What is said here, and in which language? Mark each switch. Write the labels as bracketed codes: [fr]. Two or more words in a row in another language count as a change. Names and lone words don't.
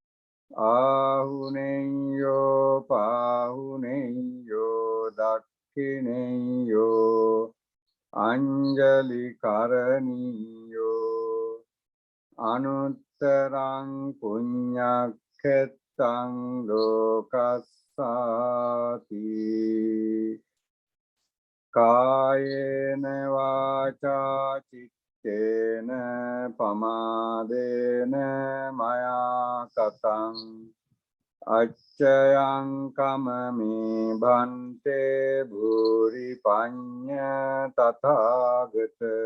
[pi] ආහුනේයෝ පාහුනේයෝ දක්ඛිනේයෝ අංජලි කරණීයෝ අනුත්තරං පුඤ්ඤක්ඛෙත්තං ලෝකස්සාති කායේන වාචා චිත්තේන පමාදේන මයා කතං අච්චයං කමමේ භන්තේ භූරි පඤ්ඤ තථාගත